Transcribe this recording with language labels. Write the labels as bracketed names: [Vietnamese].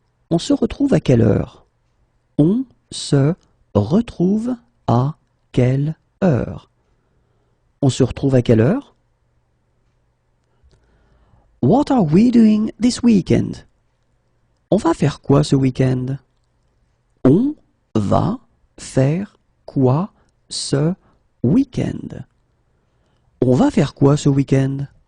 [French] On se retrouve à quelle heure? On se retrouve à quelle heure? On se retrouve à quelle heure? [English] What are we doing this weekend? [French] On va faire quoi ce week-end? On va faire quoi ce week-end? On va faire quoi ce week-end?